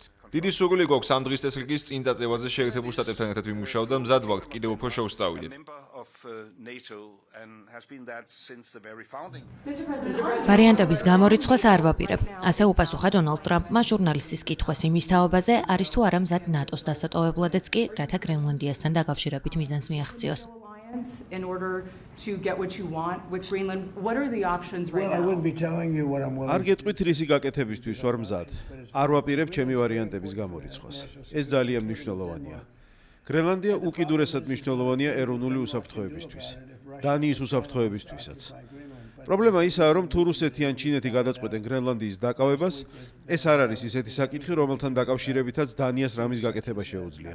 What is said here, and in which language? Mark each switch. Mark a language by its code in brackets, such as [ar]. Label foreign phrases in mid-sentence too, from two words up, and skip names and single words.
[ka] დიდი სურვილი გვაქვს ამ დღის წესრიგის წინ წაწევაზე შეერთებულ შტატებთან ერთად ვიმუშაოთ და მზად ვართ კიდევ უფრო შორს წავიდეთ. ვარიანტების გამორიცხვას არ ვაპირებ. ასე უპასუხა დონალდ ტრამპმა ჟურნალისტის კითხვას იმის თაობაზე, არის თუ არა მზად ნატოს დასატოვებლადაც კი, რათა გრენლანდიასთან დაკავშირებით მიზანს მიაღწიოს. [en] In order to get what you want with Greenland, what are the options right now? I wouldn't be telling you what I'm willing. [ka] არ გეტყვით რისი გაკეთებისთვის ვარ მზად. არ ვაპირებ ჩემი ვარიანტების გამორიცხვას. ეს ძალიან მნიშვნელოვანია. გრენლანდია უკიდურესად მნიშვნელოვანია ეროვნული უსაფრთხოებისთვის. დანიის უსაფრთხოებისთვისაც. პრობლემა ისაა, რომ თუ რუსეთი ან ჩინეთი გადაწყვეტენ გრენლანდიის დაკავებას, ეს არ არის ისეთი საკითხი, რომელთან დაკავშირებითაც დანიას რამის გაკეთება შეუძლია.